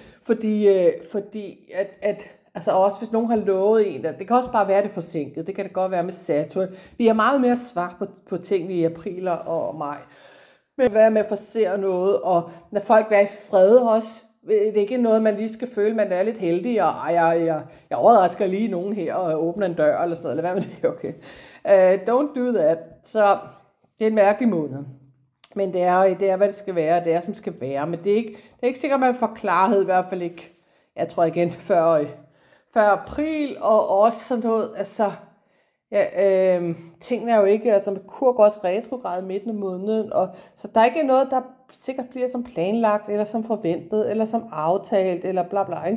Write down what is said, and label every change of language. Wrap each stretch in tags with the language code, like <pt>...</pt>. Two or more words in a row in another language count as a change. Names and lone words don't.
<da>Fordi altså også hvis nogen har lovet en, det kan også bare være det forsinket, det kan det godt være med Saturn. Vi har meget mere svar på tingene i april og maj. Men hvad med at forsere noget, og når folk er i fred også, det er ikke noget, man lige skal føle, man er lidt heldig, og jeg overrasker lige nogen her, og åbner en dør, eller sådan noget, eller hvad med det, okay.</da> <en>Don't do that.</en> <da>Så det er en mærkelig måned. Men det er, hvad det skal være, det er, som skal være. Men det er ikke sikkert, man får klarhed, i hvert fald ikke, jeg tror igen, før april, og også sådan noget, altså, tingene er jo ikke, altså Merkur går også retrograd midten af måneden, og så der er ikke noget, sikkert bliver som planlagt, eller som forventet, eller som aftalt, eller bla bla, ikke?</da>